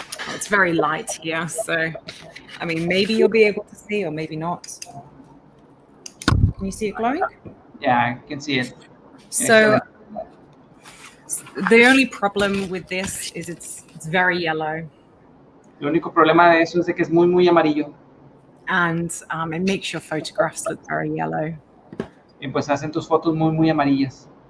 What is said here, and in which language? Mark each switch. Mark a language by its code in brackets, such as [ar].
[en] It's very light here, so I mean, maybe you'll be able to see, or maybe not. Can you see it glowing? Yeah, I can see it. So the only problem with this is it's very yellow. [es] El único problema de eso es de que es muy, muy amarillo. [en] And it makes your photographs look very yellow. [es] Y pues hacen tus fotos muy, muy amarillas.